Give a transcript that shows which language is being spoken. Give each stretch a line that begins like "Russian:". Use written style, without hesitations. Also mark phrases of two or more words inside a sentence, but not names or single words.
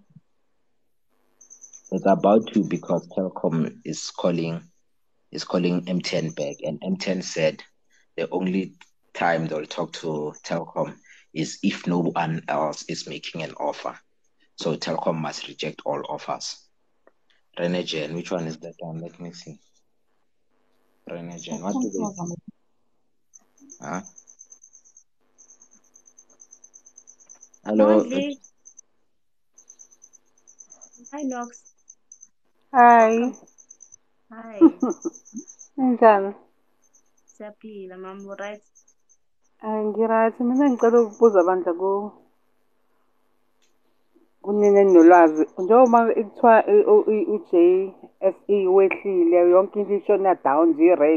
English: It's about to, because Telkom is calling MTN back, and MTN said the only time they'll talk to Telkom is if no one else is making an offer. So Telkom must reject all offers. Renegen, which one is that one? Let me see. Renegen, what do they do? Huh? Hello. Mondli. Hi, Nox. Hi. Welcome. Hi.
Zulu: Njani? Siyaphila, mama, right? Ngirathi mina ngicela ukubuza bandla kunini nolwazi njengoba kuthiwa u-JSE wehlile yonke into ishona down nje i-red.